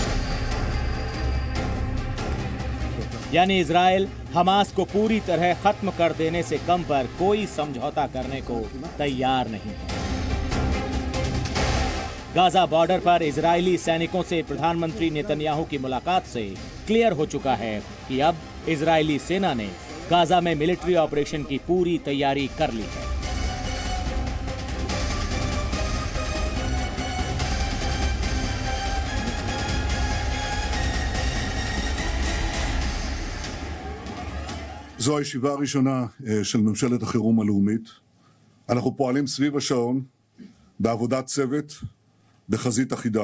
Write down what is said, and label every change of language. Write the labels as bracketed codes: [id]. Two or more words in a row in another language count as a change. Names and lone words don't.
[hi] यानी इजराइल हमास को पूरी तरह खत्म कर देने से कम पर कोई समझौता करने को तैयार नहीं है। गाजा बॉर्डर पर इजरायली सैनिकों से प्रधानमंत्री नेतन्याहू की मुलाकात से क्लियर हो चुका है कि अब इजरायली सेना ने गाजा में [en] military operation [hi] की पूरी तैयारी कर ली है। [he] זו הישיבה הראשונה של ממשלת החירום הלאומית. אנחנו פועלים סביב השעון בעבודת צוות בחזית אחידה.